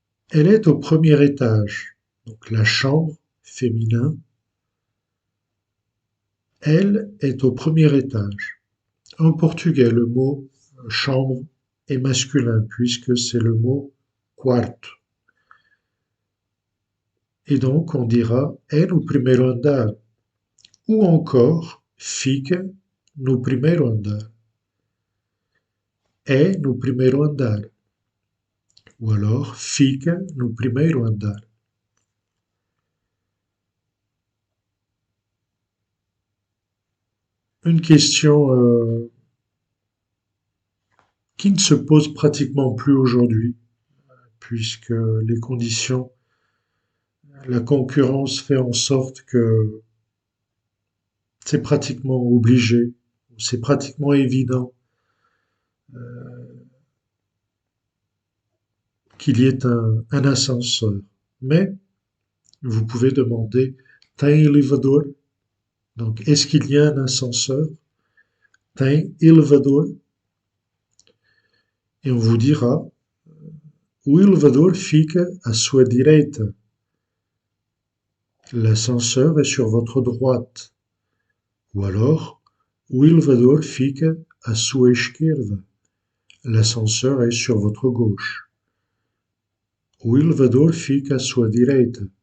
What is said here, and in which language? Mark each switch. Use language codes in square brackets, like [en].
[fr] Elle est au premier étage. Donc la chambre féminin, elle est au premier étage. En portugais, le mot chambre est masculin puisque c'est le mot quarto. Et donc on dira [pt] é no primeiro andar [fr] ou encore [pt] fica no primeiro andar. É no primeiro andar. Ou alors fica no primeiro andar. [fr] Une question qui ne se pose pratiquement plus aujourd'hui, puisque les conditions, la concurrence fait en sorte que c'est pratiquement obligé, c'est pratiquement évident qu'il y ait un ascenseur. Mais vous pouvez demander [pt] tem elevador? [fr] Donc, est-ce qu'il y a un ascenseur? [pt] Tem elevador? [fr] Et on vous dira [pt] o elevador fica à sua direita. [fr] L'ascenseur est sur votre droite. [pt] Ou alors, o elevador fica à sua esquerda. [fr] L'ascenseur est sur votre gauche. [pt] O elevador fica à sua direita.